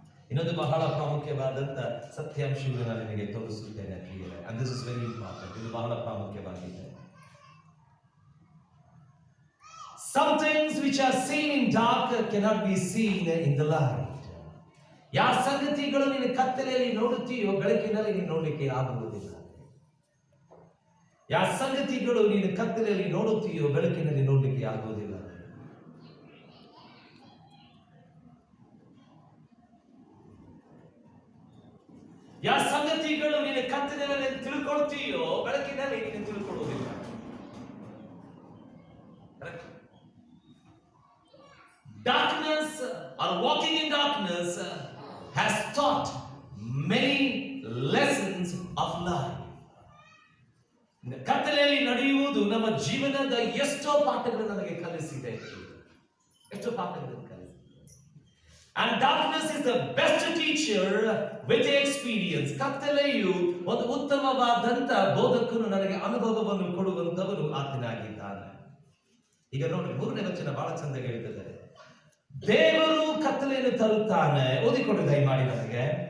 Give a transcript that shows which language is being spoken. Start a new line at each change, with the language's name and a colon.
Kannada: ಇನ್ನೊಂದು ಬಹಳ ಪ್ರಾಮುಖ್ಯವಾದಂತ ಸತ್ಯಾಂಶವನ್ನು ನಾನು ನಿಮಗೆ ತೋರಿಸುತ್ತೇನೆ ಪ್ರಿಯರೇ.
English: And this is very important.
Kannada: ಇದು ಬಹಳ ಪ್ರಾಮುಖ್ಯವಾಗಿದೆ.
English: Some things which are seen in dark cannot be seen in the light.
Kannada: ಯಾವ ಸಂಗತಿಗಳು ನೀನು ಕತ್ತಲೆಯಲ್ಲಿ ನೋಡುತ್ತೀಯೋ, ಬೆಳಕಿನಲ್ಲಿ ನೀನು ನೋಡಲಿಕ್ಕೆ ಆಗುವುದಿಲ್ಲ. ಯಾವ ಸಂಗತಿಗಳು ನೀನು ಕತ್ತಲೆಯಲ್ಲಿ ನೋಡುತ್ತೀಯೋ, ಬೆಳಕಿನಲ್ಲಿ ನೋಡಲಿಕ್ಕೆ ಆಗುವುದಿಲ್ಲ. ಯಾವ ಸಂಗತಿಗಳು ನೀನು ಕತ್ತಲೆಯಲ್ಲಿ ತಿಳ್ಕೊಳ್ತೀಯೋ, ಬೆಳಕಿನಲ್ಲಿ ನೀನು ತಿಳ್ಕೊಳ್ಳುವುದಿಲ್ಲ.
English: Darkness or walking in darkness has taught many lessons of life.
Kannada: ಕತ್ತಲೆಯಲ್ಲಿ ನಡೆಯುವುದು ನಮ್ಮ ಜೀವನದ ಎಷ್ಟೋ ಪಾಠಗಳು ನಮಗೆ ಕಲಿಸಿದೆ, ಎಷ್ಟೋ ಪಾಠಗಳು ಕಲಿಸಿದೆ.
English: And darkness is the best teacher with experience.
Kannada: ಕತ್ತಲೆಯು ಒಂದು ಉತ್ತಮವಾದಂತ ಬೋಧಕನು, ನನಗೆ ಅನುಭವವನ್ನು ಕೊಡುವಂತವನು ಆತನಾಗಿದ್ದಾನೆ. ಈಗ ನೋಡಿ, 3ನೇ ವಚನ ಬಹಳ ಚಂದ ಹೇಳ್ತಿದ್ದಾರೆ. ದೇವರು ಕತ್ತಲೆಯನ್ನು ತರುತ್ತಾನೆ. ಓದಿಕೊಂಡು ದಯಮಾಡಿ ನನಗೆ.